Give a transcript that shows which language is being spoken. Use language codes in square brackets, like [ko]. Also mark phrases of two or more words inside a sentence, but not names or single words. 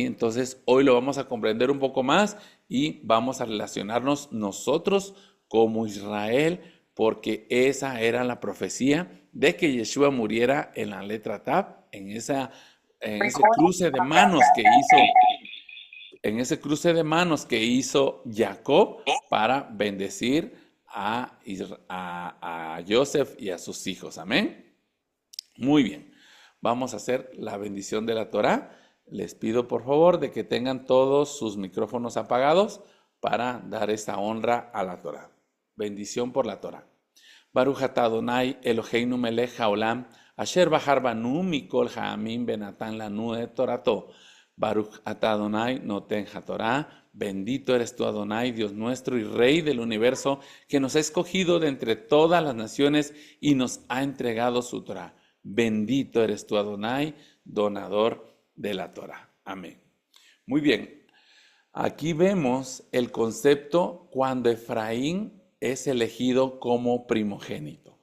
[es] Entonces hoy lo vamos a comprender un poco más y vamos a relacionarnos nosotros como Israel, porque esa era la profecía de que Yeshua muriera en la letra Tav, en ese cruce de manos que hizo, en ese cruce de manos que hizo Jacob para bendecir a Joseph y a sus hijos. Amén. Muy bien. Vamos a hacer la bendición de la Torá. Les pido por favor de que tengan todos sus micrófonos apagados para dar esta honra a la Torá. Bendición por la Torá. [he] ברוך אתה אדני אלהינו מלך העולם אשר בחר בנו מכל העמים ונתן לנו את תורתו. ברוך אתה אדני נותן התורה. [es] Bendito eres tú, Adonai, Dios nuestro y Rey del universo, que nos ha escogido de entre todas las naciones y nos ha entregado su Torá. Bendito eres tú, Adonai, donador de la Torá. Amén. Muy bien. Aquí vemos el concepto cuando Efraín es elegido como primogénito.